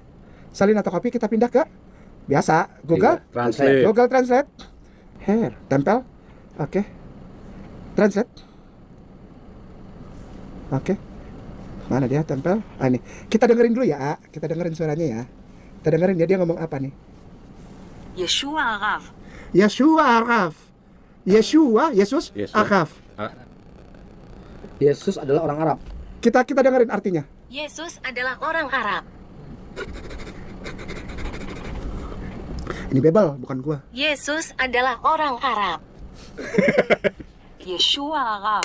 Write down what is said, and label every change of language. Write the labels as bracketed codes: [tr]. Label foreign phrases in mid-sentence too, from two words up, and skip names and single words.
[id] Salin atau copy, kita pindah ke biasa Google Translate. Google Translate. Tempel. Oke. Translate. Oke. Mana dia tempel? Ah, ini. Kita dengerin dulu ya, A. Kita dengerin suaranya ya. Kita dengerin dia ngomong apa nih? [he] ישוע הרב. [id] Yeshua Araf. Yeshua, Yesus, Araf. Yesus adalah orang Arab. Kita dengerin artinya. Yesus adalah orang Arab. Ini Bebel, bukan gua. Yesus adalah orang Arab. [he] ישוע הרב.